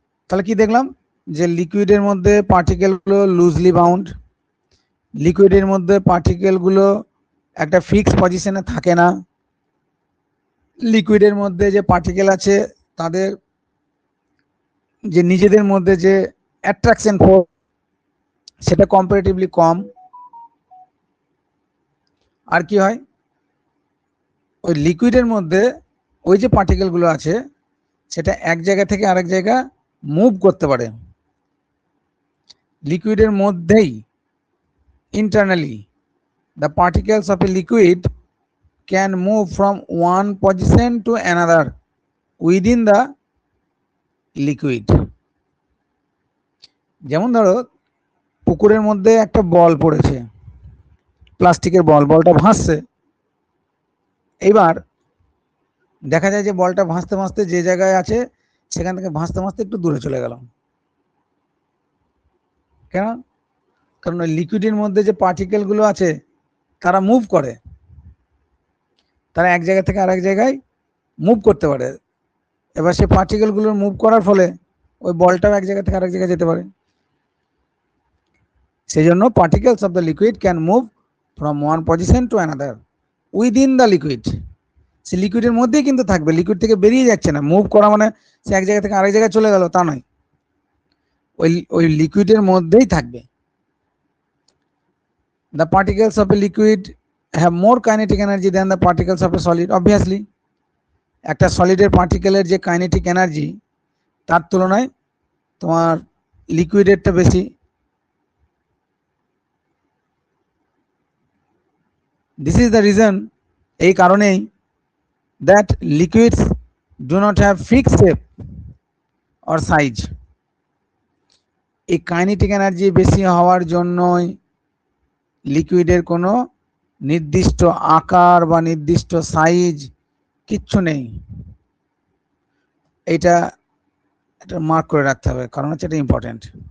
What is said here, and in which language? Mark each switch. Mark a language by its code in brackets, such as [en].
[bn] তাহলে কি দেখলাম, যে লিকুইডের মধ্যে পার্টিকেলগুলো লুজলি বাউন্ড, লিকুইডের মধ্যে পার্টিকেলগুলো একটা ফিক্সড পজিশনে থাকে না, লিকুইডের মধ্যে যে পার্টিকেল আছে তাদের যে নিজেদের মধ্যে যে অ্যাট্রাকশন ফোর্স সেটা কম্পারেটিভলি কম। আর কি হয়, ওই লিকুইডের মধ্যে ওই যে পার্টিকেলগুলো আছে সেটা এক জায়গা থেকে আরেক জায়গা মুভ করতে পারে। লিকুইডের মধ্যেই internally [en] the particles of a liquid can move from one position to another within the liquid. [bn] যেমন ধরো পুকুরের মধ্যে একটা বল পড়েছে, প্লাস্টিকের বল, বলটা ভাসছে। এইবার দেখা যায় যে বলটা ভাসতে ভাসতে যে জায়গায় আছে সেখান থেকে ভাসতে ভাসতে একটু দূরে চলে গেল। কেন? কারণ ওই লিকুইডের মধ্যে যে পার্টিকেলগুলো আছে তারা মুভ করে, তারা এক জায়গা থেকে আরেক জায়গায় মুভ করতে পারে। এবার সেই পার্টিকেলগুলোর মুভ করার ফলে ওই বলটাও এক জায়গা থেকে আরেক জায়গায় যেতে পারে। [en] সেই জন্য particles of the liquid can move from one position to another within the liquid. [bn] সে লিকুইডের মধ্যেই কিন্তু থাকবে, লিকুইড থেকে বেরিয়ে যাচ্ছে না। মুভ করা মানে সে এক জায়গা থেকে আরেক জায়গায় চলে গেল তা নয়, ওই লিকুইডের মধ্যেই থাকবে। [en] The particles of a liquid have more kinetic energy than the particles of a solid. [bn] Obviously, একটা সলিডের পার্টিকেলের যে কাইনেটিক এনার্জি তার তুলনায় তোমার লিকুইডেরটা বেশি। [en] This is the reason, [bn] এই কারণেই, [en] that liquids do not have fixed shape or size. [bn] এই kinetic energy বেশি হওয়ার জন্যই লিকুইডের কোনো নির্দিষ্ট আকার বা নির্দিষ্ট সাইজ কিচ্ছু নেই। এটা মার্ক করে রাখতে হবে, কারণ হচ্ছে এটা ইম্পর্টেন্ট।